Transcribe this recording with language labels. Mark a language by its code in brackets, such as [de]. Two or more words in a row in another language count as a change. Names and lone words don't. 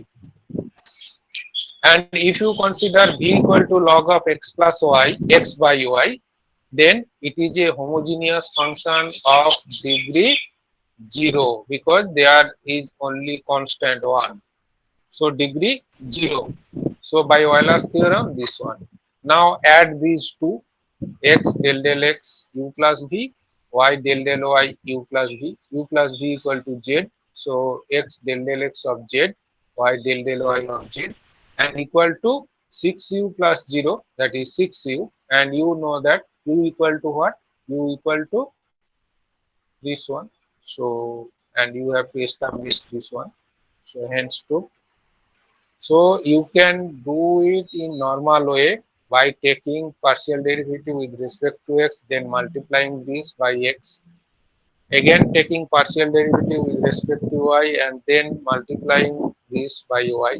[en] And if you consider v equal to log of x plus y, x by y, then it is a homogeneous function of degree 0 because there is only constant 1. So degree 0. So by Euler's theorem, this one. Now add these two, x del x u plus v, y del y u plus v, u plus v equal to z. So x del x of z, y del y of z, and equal to 6u plus 0, that is 6u, and you know that u equal to what? U equal to this one. So and you have to establish this one. So hence to. So you can do it in normal way by taking partial derivative with respect to x, then multiplying this by x, again taking partial derivative with respect to y, and then multiplying this by y.